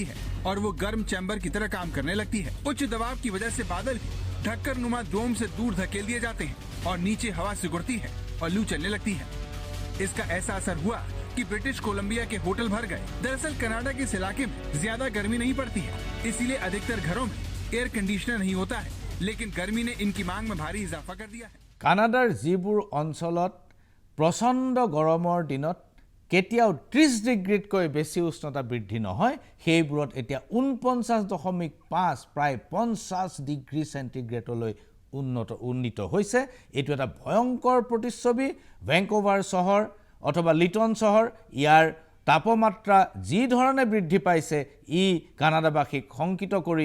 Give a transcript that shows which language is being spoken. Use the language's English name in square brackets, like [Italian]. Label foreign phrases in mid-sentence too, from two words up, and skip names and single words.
[Hindi] है और वो गर्म चैम्बर की तरह काम करने लगती है उच्च दबाव की वजह से बादल भी ढक्कर नुमा डोम से दूर धकेल दिए जाते हैं और नीचे हवा सिकुड़ती है और लू चलने लगती है इसका ऐसा असर हुआ कि ब्रिटिश कोलंबिया के होटल भर गए दरअसल कनाडा के इस इलाके में ज्यादा गर्मी नहीं पड़ती है इसीलिए अधिकतर घरों में एयर कंडीशनर नहीं होता है लेकिन गर्मी ने इनकी मांग में भारी इजाफा कर दिया है [Assamese] কানাডাৰ যিবোৰ অঞ্চলত প্ৰচণ্ড গৰমৰ দিনত কেতিয়াও 30 ডিগ্ৰীতকৈ বেছি উষ্ণতা বৃদ্ধি নহয় সেইবোৰত এতিয়া 49.5 প্ৰায় 50 ডিগ্ৰী সেন্টিগ্ৰেডলৈ উন্নীত হৈছে এটো এটা ভয়ংকৰ প্ৰতিচ্ছবি ভ্যানকুভাৰ চহৰ অথবা লিটন চহৰ ইয়াৰ তাপমাত্ৰা যি ধৰণে বৃদ্ধি পাইছে ই কানাডাবাসীক শংকিত কৰি